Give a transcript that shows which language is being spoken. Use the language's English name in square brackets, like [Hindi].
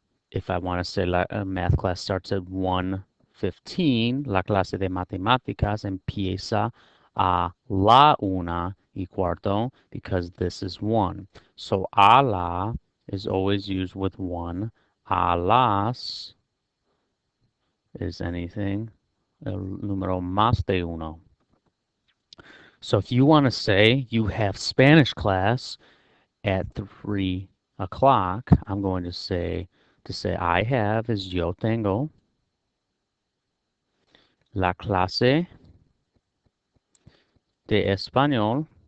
[English] If I want to say math class starts at 1:15, [Spanish] la clase de matemáticas empieza a la 1:15 [English] because this is 1. So a la is always used with 1. [Spanish] A las [English] is anything, [Spanish] el número más de uno. [English] So if you want to say you have Spanish class at 3 o'clock, I'm going to say I have is [Spanish] yo tengo la clase de español.